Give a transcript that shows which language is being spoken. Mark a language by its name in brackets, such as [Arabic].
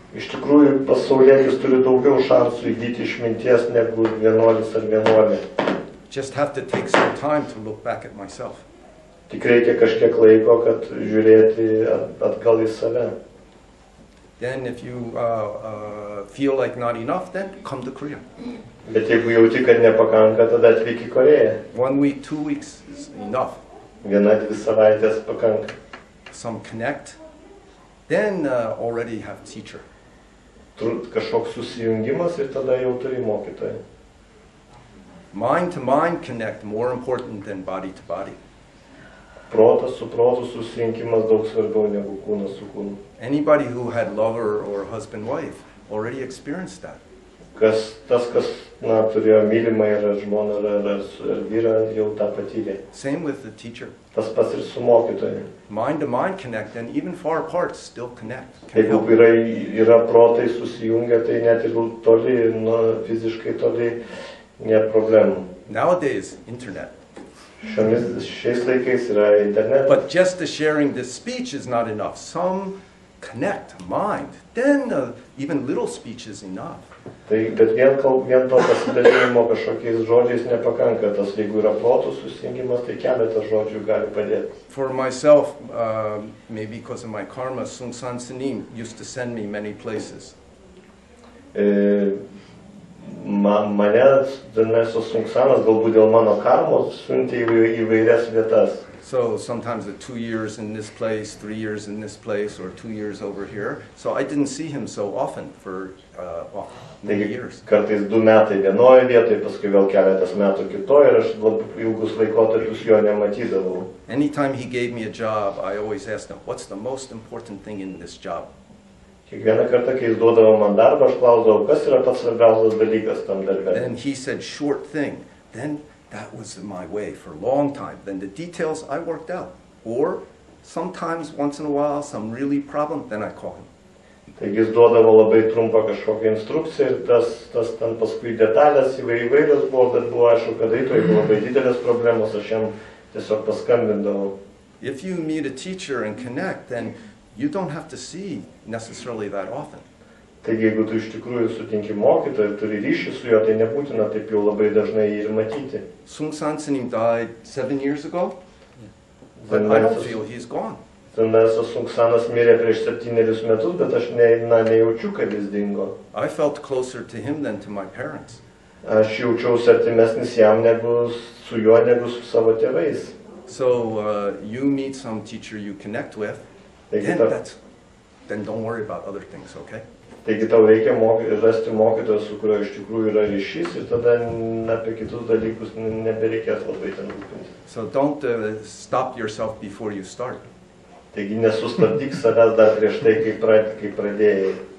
[Lithuanian] Iš tikrųjų, pasaulietis turi daugiau šansų įgyti išminties negu vienuolis ar vienuolė. [English] Just have to take some time to look back at myself. [Lithuanian] Tik reikia kažkiek laiko, kad žiūrėti atgal į save. [English] Then if you feel like not enough, then come to Korea. [Lithuanian] Bet jeigu jauti, kad nepakanka, tada atvyk į Koreją. [English] 1 week, 2 weeks is enough. [Lithuanian] 1-2 savaitės pakanka. [English] Some connect, then already have teacher. [Lithuanian] Kažkoks susijungimas ir tada jau turi mokytoją. [English] Mind to mind connect more important than body to body. [Lithuanian] Protas su protu susijungimas daug svarbiau negu kūnas su kūnu. [English] Anybody who had lover or husband wife already experienced that. [Lithuanian] Kas turėjo mylimą ir žmoną ar vyrą, jau tą patyrė. [English] Same with the teacher. [Lithuanian] Tas pats ir su mokytoju. [English] Mind to mind connect, and even far apart still connect. [Lithuanian] Jeigu yra protai susijungę, tai net ir toli, fiziškai toli, nėra problemų. [English] Nowadays, internet. [Lithuanian] Šiais laikais yra internetas. [English] But just the sharing this speech is not enough. Some connect, mind. Then even little speech is enough. [Lithuanian] Tai, bet vien to pasidalinimo kažkokiais žodžiais nepakanka. Tas, jeigu yra protų susijungimas, tai keletas žodžių gali padėti. [English] For myself, maybe because of my karma, Sunim used to send me many places. [Lithuanian] Mane Dharmeso Sungsanas galbūt dėl mano karmos siuntė įvairias vietas. [English] So sometimes 2 years in this place, 3 years in this place, or 2 years over here. So I didn't see him so often for many years. [Lithuanian] Kartais 2 metai vienoje vietoje, paskui vėl keletas metų kitoje ir aš ilgus laikotarpius jo nematydavau. [English] Anytime he gave me a job, I always asked him, what's the most important thing in this job? [Lithuanian] Kiekvieną kartą, kai jis duodavo man darbą, aš klausdavau, kas yra pats svarbiausias dalykas tam darbe. [English] And he said, short thing. Then that was my way for a long time. Then the details I worked out. Or sometimes, once in a while, some really problem, then I call him. [Lithuanian] Taigi jis duodavo labai trumpą kažkokią instrukciją ir tas ten paskui detalės įvairios buvo, bet buvo aišku, kad jeigu labai didelės problemos, aš jam tiesiog paskambindavau. [English] If you meet a teacher and connect, then you don't have to see necessarily that often. [Lithuanian] Taigi, jeigu tu iš tikrųjų sutinki mokytoją ir turi ryšį su juo, tai nebūtina taip jau labai dažnai jį ir matyti. [English] Sunim died 7 years ago, but I don't feel he's gone. [Lithuanian] Dharmeso Sungsanas mirė prieš 7 metus, bet aš nejaučiu, kad jis dingo. [English] I felt closer to him than to my parents. [Lithuanian] Aš jaučiausi artimesnis jam su juo negu su savo tėvais. [English] So you meet some teacher you connect with, then don't worry about other things, okay? [Lithuanian] Taigi tau reikia rasti mokytoją, su kuriuo iš tikrųjų yra ryšys ir tada apie kitus dalykus nebereikės labai ten rūpintis. [English] So don't stop yourself before you start. [Lithuanian] Taigi nesustabdyk savęs dar prieš tai, kai pradėjai.